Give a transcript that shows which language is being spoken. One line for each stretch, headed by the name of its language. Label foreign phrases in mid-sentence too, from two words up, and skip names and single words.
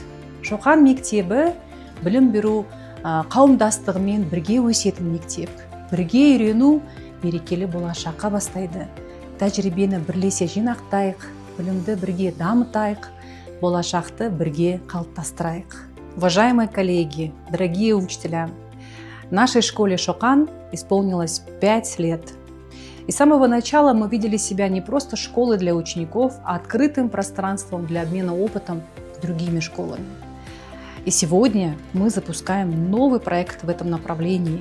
Kazakh: Шоқан мектебі білім беру қауымдастығымен бірге өсетін мектеп. Бірге үйрену берекелі болашаққа бастайды. Тәжірибені бірлесе жинақтайық, білімді бірге дамытайық, болашақты бірге қалыптастырайық.
Russian: Уважаемые коллеги, дорогие учителя, нашей школе Шоқан исполнилось 5 лет. И с самого начала мы видели себя не просто школой для учеников, а открытым пространством для обмена опытом с другими школами. И сегодня мы запускаем новый проект в этом направлении.